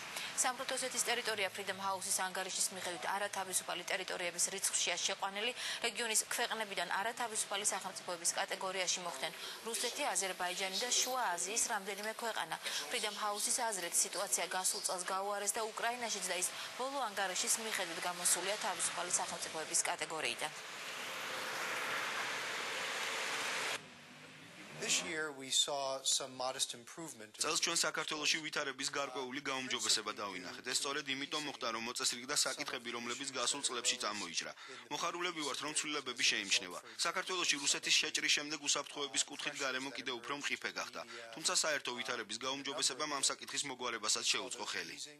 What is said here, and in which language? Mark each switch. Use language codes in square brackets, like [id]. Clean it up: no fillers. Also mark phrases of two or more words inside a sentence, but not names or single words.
[ka] სამხრეთ ოსეთის ტერიტორია Freedom House-ის ანგარიშის მიხედვით არათავისუფალი ტერიტორიების რიცხვშია შეყვანილი გამოყვანილი რეგიონის ქვეყნებიდან არათავისუფალი სახელმწიფოების კატეგორიაში მოხვდნენ რუსეთი, აზერბაიჯანი და შუა აზიის რამდენიმე ქვეყანა. Freedom House-ის აზრით სიტუაცია გასულ წელს გაუარეს და უკრაინაშიც და ის ბოლო ანგარიშის მიხედვით გამოსულია თავისუფალი სახელმწიფოების კატეგორიიდან. [en] This year we saw some modest improvement. [ka] წელს ჩვენ საქართველოში ვითარების გარკვეული გაუმჯობესება დავინახეთ. ეს სწორედ იმიტომ მოხდა, რომ მოწესრიგ და საკითხები, რომლებიც გასულ წლებში წამოიჭრა. მოხარულები ვართ, რომ ცვლილებები შეიმჩნევა. საქართველოში რუსეთის შეჭრის შემდეგ უსაფრთხოების კუთხით გარემო კიდევ უფრო მყიფე გახდა. თუმცა საერთო ვითარების გაუმჯობესებამ ამ საკითხის მოგვარებასაც შეუწყო ხელი.